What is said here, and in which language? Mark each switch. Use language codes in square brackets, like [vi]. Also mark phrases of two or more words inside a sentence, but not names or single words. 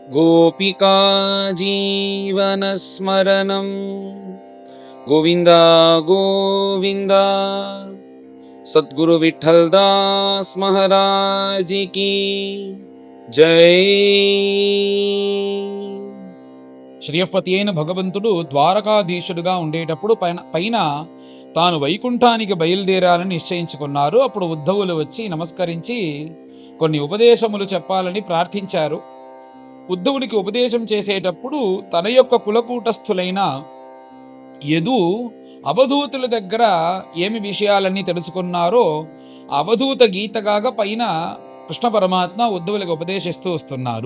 [sa] गोपिका जीवनस्मरणं गोविन्द गोविन्द। [hi] सद्गुरु विठ्ठल दास महाराज की जय। [te] శ్రీయపతి అయిన భగవంతుడు ద్వారకాధీశుడుగా ఉండేటప్పుడు పైన తాను వైకుంఠానికి బయలుదేరాలని నిశ్చయించుకున్నారు. అప్పుడు ఉద్ధవులు వచ్చి నమస్కరించి కొన్ని ఉపదేశములు చెప్పాలని ప్రార్థించారు. ఉద్ధవునికి ఉపదేశం చేసేటప్పుడు తన యొక్క కులకూటస్థులైన యదు అవధూతుల దగ్గర ఏమి విషయాలన్నీ తెలుసుకున్నారో అవధూత గీతగా పైన కృష్ణ పరమాత్మ ఉద్ధవులకు ఉపదేశిస్తూ వస్తున్నారు.